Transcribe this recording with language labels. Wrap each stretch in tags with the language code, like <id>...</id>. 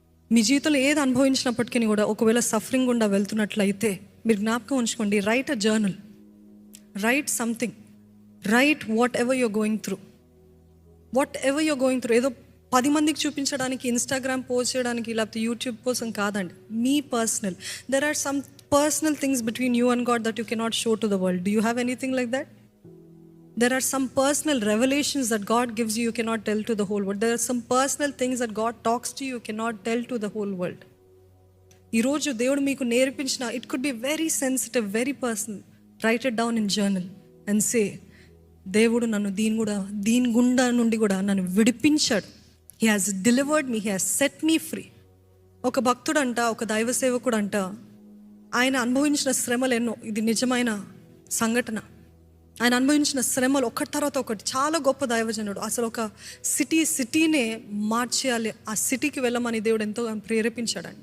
<te>మీ జీవితంలో ఏది అనుభవించినప్పటికీ కూడా ఒకవేళ సఫరింగ్ గుండా వెళ్తున్నట్లయితే మీరు జ్ఞాపకం ఉంచుకోండి,</te> <en>Write a journal, write something, write whatever you're going through. Whatever you're going through</en> <te>ఏదో 10 మందికి చూపించడానికి, ఇన్స్టాగ్రామ్ పోస్ట్ చేయడానికి, లేకపోతే యూట్యూబ్ కోసం కాదండి.</te> <en>మీ personal, there are some personal things between you and God that you cannot show to the world. Do you have anything like that? There are some personal revelations that God gives you, you cannot tell to the whole world. There are some personal things that God talks to you, you cannot tell to the whole world.</en> <te>ఈరోజు దేవుడు మీకు నేర్పించిన,</te> <en>it could be very sensitive, very personal. Write it down in journal and say,</en> <te>దేవుడు నన్ను దీని గుండా నుండి కూడా నన్ను విడిపించాడు.</te> <en>He has delivered me, He has set me free.</en> <te>ఒక భక్తుడంట, ఒక దైవ సేవకుడంట, ఆయన అనుభవించిన శ్రమలు ఎన్నో. ఇది నిజమైన సంఘటన. ఆయన అనుభవించిన శ్రమలు ఒకటి తర్వాత ఒకటి. చాలా గొప్ప దైవజనుడు. అసలు ఒక సిటీనే మార్చేయాలి, ఆ సిటీకి వెళ్ళమని దేవుడు ఎంతో ప్రేరేపించాడు.</te>